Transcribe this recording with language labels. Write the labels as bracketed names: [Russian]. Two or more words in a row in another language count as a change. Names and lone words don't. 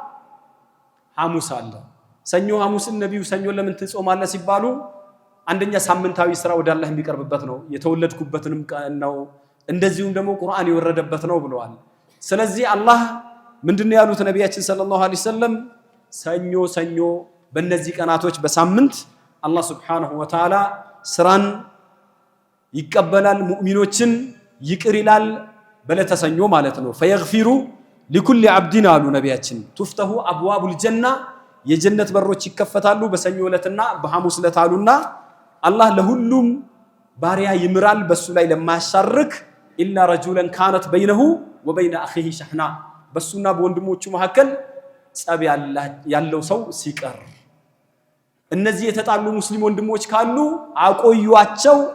[Amharic] ሐሙስ አለ ሰኞ ሐሙስን ነብዩ ሰኞ ለምን ትጾማለህ ሲባሉ አንደኛ ሳምንታዊ ስራ ወደ አላህ የሚቀርብበት ነው የተወለድኩበትንም ቀን ነው እንደዚሁም ደግሞ ቁርአን የወረደበት ነው ብለዋል ስለዚህ አላህ ምንድነው ያሉት ነቢያችን [Arabic] صلى الله عليه وسلم [Amharic] ሰኞ በእነዚህ ቀናቶች በሳምንት አላህ [Arabic] سبحانه وتعالى [Amharic] ስራን ይቀበላል ሙእሚኖችን ይቅር ይላል በለተሰኞ ማለት ነው [Arabic] فيغفر لكل عبد [Amharic] አሉ ነቢያችን [Arabic] تفتح ابواب الجنه [Amharic] የጀነት በሮች ይከፈታሉ በሰኞ ዕለትና በሐሙስ ዕለት አሉና አላህ ለሁሉም ባሪያ ይምራል በሱ ላይ ለማያሻርክ [Arabic] إلا رجلا كانت بينه وبين أخيه شحناء [Amharic] በሱና በወንድሞቹ መካከል ጸብ ያለው ሰው ሲቀር እነዚህ የተጣሉ ሙስሊም ወንድሞች ካሉ አቆዩአቸው